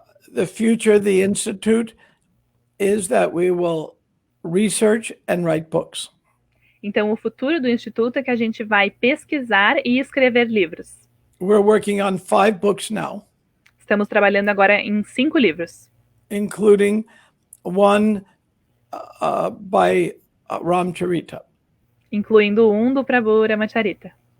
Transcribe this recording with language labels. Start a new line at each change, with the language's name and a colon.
English: The future of the Institute is that we will research and write books.
Portuguese: Então, o futuro do Instituto é que a gente vai pesquisar e escrever livros.
English: We're working on 5 books now,
Portuguese: Estamos trabalhando agora em 5 livros,
English: including one by Ramcharita.
Portuguese: incluindo um do Prabhu Ramacharita.